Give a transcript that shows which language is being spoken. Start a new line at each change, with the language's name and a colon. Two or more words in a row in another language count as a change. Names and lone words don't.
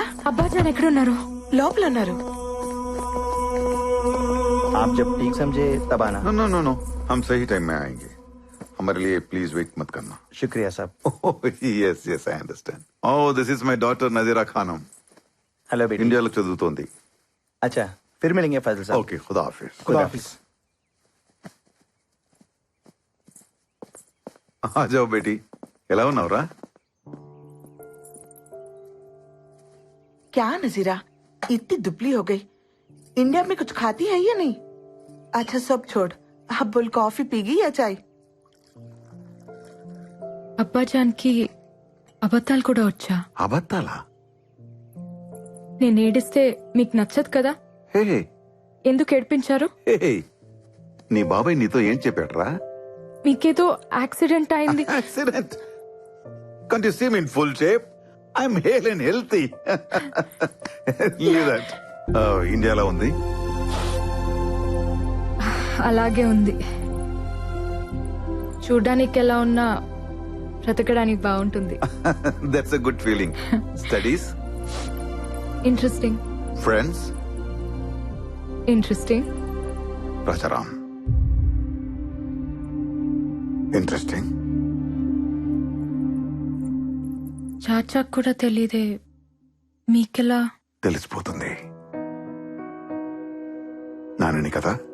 Telugu: అబ్బాజాన్ ఎక్కడున్నారు? లోపల ఉన్నారు.
Hindi: आप जब ठीक समझे तब आना.
English: no no no no,
Hindi: हम सही टाइम में आएंगे. हमारे लिए
English: please wait
Hindi: मत करना. शुक्रिया साहब.
English: yes yes I understand. Oh, this is my daughter Nazira Khanum.
Hindi: हेलो बेटी.
Telugu: ఇండియాలో చదువుతోంది.
Hindi: अच्छा, फिर मिलेंगे फैजल साहब. ओके, खुदा हाफ़िज़. खुदा हाफिज. आ जाओ बेटी,
Telugu: ఎలా ఉన్నావురా?
Hindi: क्या नजीरा, इतनी दुबली हो गई. इंडिया में कुछ खाती है या नहीं? अच्छा सब छोड़, अब बोल कॉफी पीगी या चाय?
Telugu: అబ్బాజాన్కి అబద్ధాలు కూడా వచ్చా? అబద్ధాలా? నేను ఏడిస్తే మీకు నచ్చదు కదా? హే ఎందుకు ఏడిపించారు? హే, నీ బాబాయ్ నీతో ఏం చెప్పాడ్రా? మీకేదో యాక్సిడెంట్ అయింది. యాక్సిడెంట్?
English: Can't you see me in full shape? I'm hale and healthy. Leave that.
Telugu: ఇండియాలో ఉంది. అలాగే ఉంది. చూడ్డానికి ఎలా ఉన్నా బ్రతకడానికి బాగుంటుంది.
English: That's a good feeling. Studies?
Telugu: ఇంట్రెస్టింగ్.
English: Friends?
Telugu: ఇంట్రెస్టింగ్. రాజారాం? ఇంట్రెస్టింగ్. చాచాకు కూడా తెలీదే, మీకెలా? తెలిసిపోతుంది. నానని కదా.